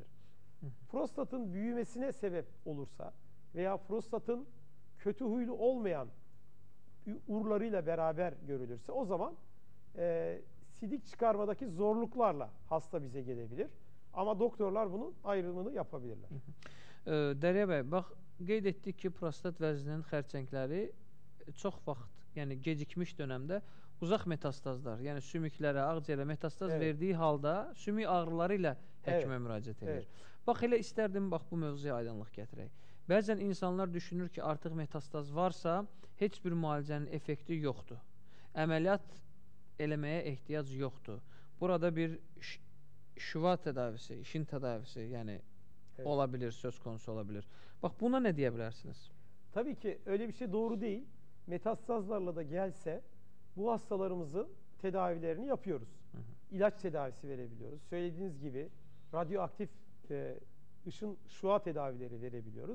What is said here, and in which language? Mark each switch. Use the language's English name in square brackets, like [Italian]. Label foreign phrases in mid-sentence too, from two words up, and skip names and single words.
[Turkish] Prostatın büyümesine sebep olursa veya prostatın kötü huylu olmayan urlarıyla beraber görülürse o zaman sidik çıkarmadaki zorluklarla hasta bize gelebilir. Ama doktorlar bunun ayrımını yapabilirler. [Azerbaijani] Dərya bəy, bax, qeyd etdik ki, prostat vəzninin xərçəngləri çox vaxt, yəni gecikmiş dönəmdə uzaq metastazlar, yəni sümüklərə, ağciyərə metastaz verdiyi halda sümük ağrıları ilə həkimə müraciət edir. Bax, elə istərdim, bax, bu mövzuya aydınlıq gətirək. Bəzən insanlar düşünür ki, artıq metastaz varsa, heç bir müalicənin effekti yoxdur. Əməliyyat eləməyə ehtiyac yoxdur. [Turkish] Burada bir şüva tədavisi, işin tədavisi, yəni olabilir, söz konusu olabilir. Bax, buna ne diyebilirsiniz? Tabii ki öyle bir şey doğru değil. Metastazlarla da gelse bu hastalarımızın tedavilerini yapıyoruz. İlaç tedavisi verebiliyoruz. Söylediğiniz gibi radyoaktif ışın şua tedavileri verebiliyoruz.